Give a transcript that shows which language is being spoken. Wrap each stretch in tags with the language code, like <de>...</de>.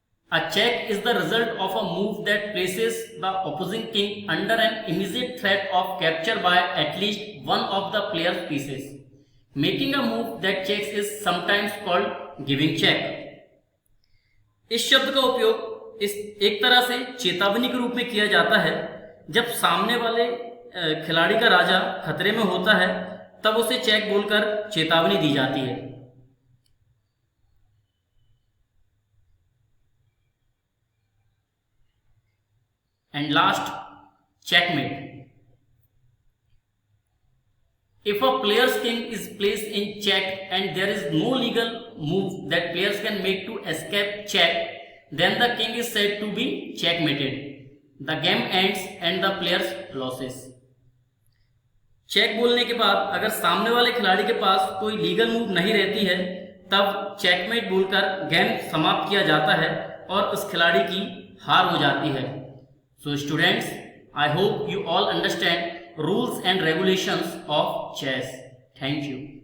<en>A check is the result of a move that places the opposing king under an immediate threat of capture by at least one of the player's pieces. Making a move that checks is sometimes called giving check.</en> <hi>इस शब्द का उपयोग एक तरह से चेतावनी के रूप में किया जाता है। जब सामने वाले खिलाड़ी का राजा खतरे में होता है तब उसे चेक बोलकर चेतावनी दी जाती है।</hi> <en>And last, checkmate. If a player's king is placed in check and there is no legal move that players can make to escape check, then the king is said to be checkmated. The game ends and the players loses.</en> <hi>Check बोलने के बाद अगर सामने वाले खिलाड़ी के पास कोई legal move नहीं रहती है तब चेकमेट बोलकर गेम समाप्त किया जाता है और उस खिलाड़ी की हार हो जाती है।</hi> <en>So students, I hope you all understand rules and regulations of chess. Thank you.</en>